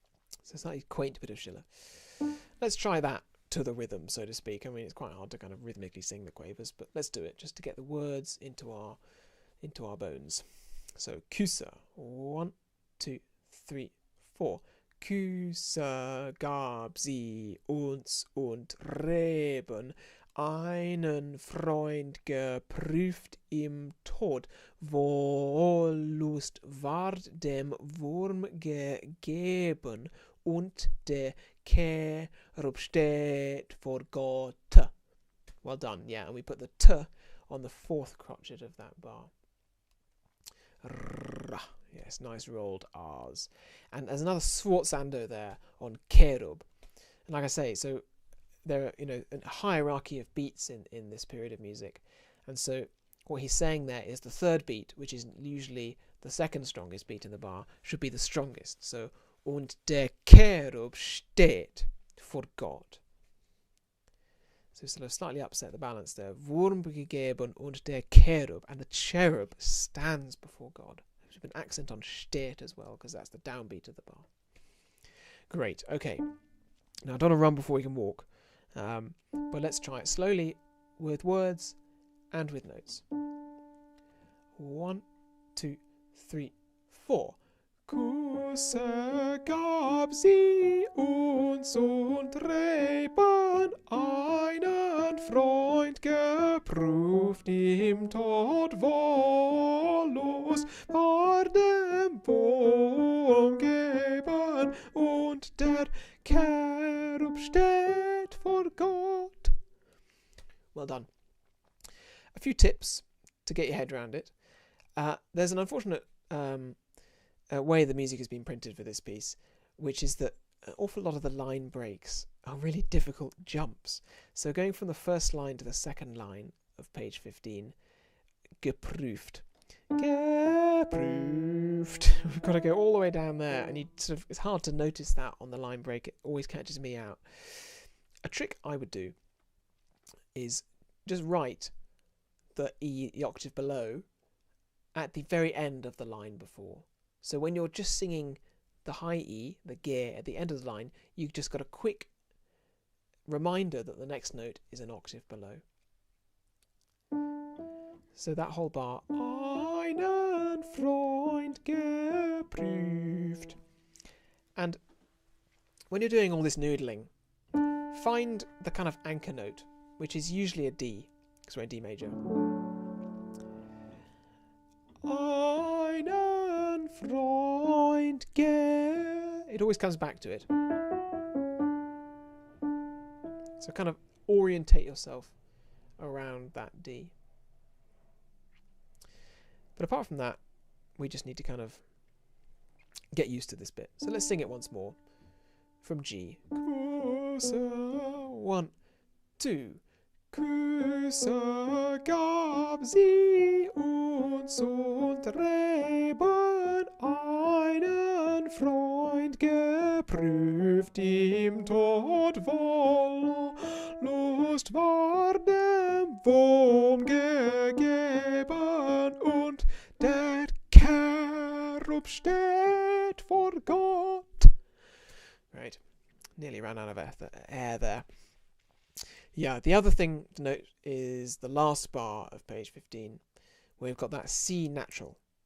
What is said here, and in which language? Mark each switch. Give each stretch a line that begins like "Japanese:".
English: So it's a slightly quaint bit of Schiller. Let's try that to the rhythm, so to speak. I mean, it's quite hard to kind of rhythmically sing the quavers, but let's do it just to get the words into our bones. So Küsse, 1, 2, 3, 4.
German: Küsse gab sie uns und Reben, einen Freund geprüft im Tod. Wollust ward dem Wurm gegeben, und der Cherub steht vor Gott.
English: Well done, yeah, and we put the t on the fourth crotchet of that bar. Yes, nice rolled R's. And there's another sforzando there on Cherub. And like I say, so there are, a hierarchy of beats in this period of music. And so what he's saying there is the third beat, which is usually the second strongest beat in the bar, should be the strongest.
German: So, und der Cherub steht vor Gott.
English: So sort of slightly upset the balance there.
German: Wurm gegeben und der Cherub.
English: And the cherub stands before God. There's an accent on steht as well, because that's the downbeat of the bar. Great, okay. Now I don't want to run before we can walk. But let's try it slowly with words and with notes. 1, 2, 3, 4.
German: Küsse gab sie uns und Reben, einen Freund geprüft im Tod, Wollust war dem Wurm gegeben, und der Cherub steht vor Gott.
English: Well done. A few tips to get your head around it. There's an unfortunate way the music has been printed for this piece, which is that an awful lot of the line breaks are really difficult jumps. So going from the first line to the second line of page 15, geprüft. Geprüft. We've got to go all the way down there, and it's hard to notice that on the line break. It always catches me out. A trick I would do is just write the E, the octave below, at the very end of the line before. So when you're just singing the high E, the Ge, at the end of the line, you've just got a quick reminder that the next note is an octave below. So that whole bar,
German: einen Freund geprüft.
English: And when you're doing all this noodling, find the kind of anchor note, which is usually a D, because we're in D major.
German: Einen Freund
English: it always comes back to it. So kind of orientate yourself around that D. But apart from that, we just need to kind of get used to this bit. So let's sing it once more from G.
German: Küsse, 1, 2. Küsse gab sie uns und Reben, einen Freund geprüft im Tod, Wollust war dem Wurm gegeben, und der Cherub steht vor Gott.
English: Right, nearly ran out of air there. Yeah, the other thing to note is the last bar of page 15, where we've got that C natural.